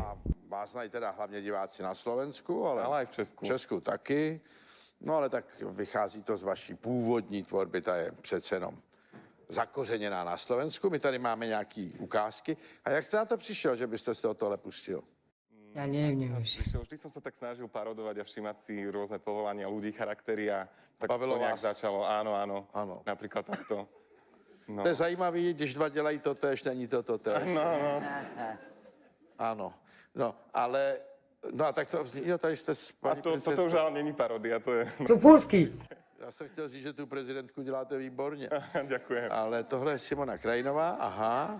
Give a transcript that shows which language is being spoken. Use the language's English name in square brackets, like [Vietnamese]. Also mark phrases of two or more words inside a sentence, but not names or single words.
[Czech] a vás znají teda hlavně diváci na Slovensku, ale [Slovak] Ale aj v Česku. [Czech] v Česku taky. No ale tak vychází to z vaší původní tvorby, ta je přece jenom zakořeněná na Slovensku. My tady máme nějaký ukázky. A jak jste na to přišel, že byste se o tohle pustil? [Slovak] Ja neviem už. Vždy som sa tak snažil parodovať a všímať si rôzne povolania ľudí, charaktery a tak [Czech] Bavilo [Slovak] to nejak [Czech] vás? [Slovak] začalo. Áno, áno. [Czech] Ano. [Slovak] Napríklad takto. No. [Czech] To je zajímavý, když dva dělají to též, není to to též. No, no. Ano. No, ale... No a tak to vzniklo, jo, tady jste s A paní toto už ale není parodia, to je... Cupulský. Já jsem chtěl říct, že tu prezidentku děláte výborně. [Slovak] Ďakujem. [Czech] Ale tohle je Simona Krajinová, aha.